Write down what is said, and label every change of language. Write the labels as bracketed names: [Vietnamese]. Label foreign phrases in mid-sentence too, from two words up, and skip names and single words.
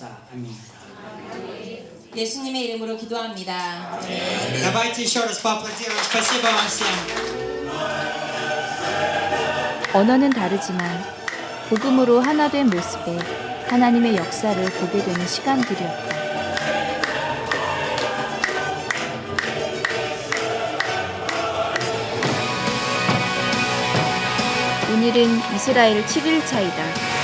[Korean] 예수님의 이름으로 기도합니다. [Russian] Давайте еще раз поаплодируем. Спасибо вам всем. [Korean] 언어는 다르지만 복음으로 하나 된 모습에 하나님의 역사를 보게 되는 시간들이었다. 오늘은 이스라엘 7일차이다.